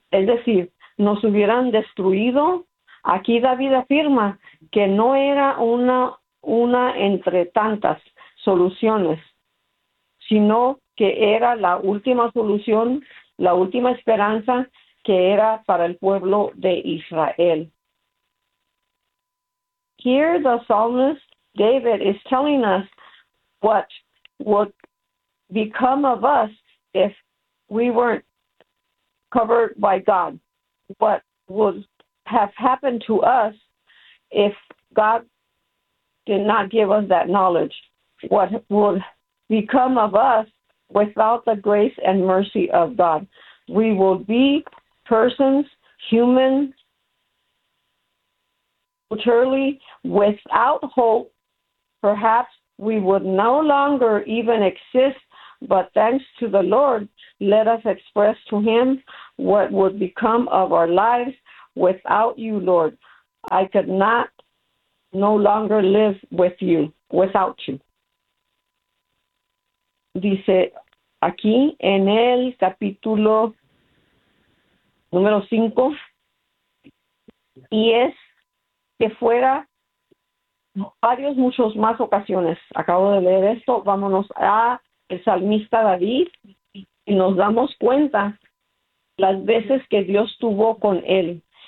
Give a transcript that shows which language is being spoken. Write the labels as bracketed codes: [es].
[es] Es decir, nos hubieran destruido. Aquí David afirma que no era una entre tantas soluciones, sino que era la última solución, la última esperanza que era para el pueblo de Israel. [en] Here the psalmist David is telling us what would become of us if we weren't covered by God, what would have happened to us if God did not give us that knowledge, what would become of us without the grace and mercy of God. We will be persons, human, utterly without hope. Perhaps we would no longer even exist, but thanks to the Lord, let us express to Him what would become of our lives. Without you, Lord, I could not no longer live with you, without you. [es] Dice aquí en el capítulo número 5, y es que fuera varios, muchos más ocasiones. Acabo de leer esto, vámonos a el salmista David y nos damos cuenta las veces que Dios tuvo con él.